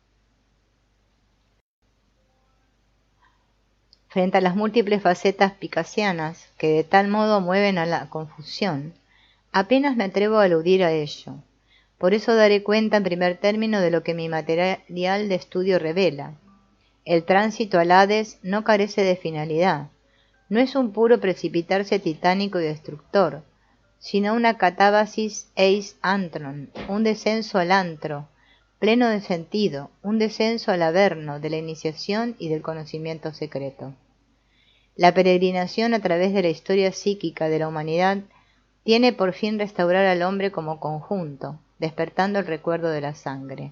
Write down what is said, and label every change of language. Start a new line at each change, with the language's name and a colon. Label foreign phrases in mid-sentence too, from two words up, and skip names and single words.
Spanish: Frente a las múltiples facetas picasianas que de tal modo mueven a la confusión, apenas me atrevo a aludir a ello. Por eso daré cuenta en primer término de lo que mi material de estudio revela. El tránsito al Hades no carece de finalidad, no es un puro precipitarse titánico y destructor, sino una catábasis
Greek: eis antron,
Spanish: un descenso al antro, pleno de sentido, un descenso al averno de la iniciación y del conocimiento secreto. La peregrinación a través de la historia psíquica de la humanidad tiene por fin restaurar al hombre como conjunto, despertando el recuerdo de la sangre.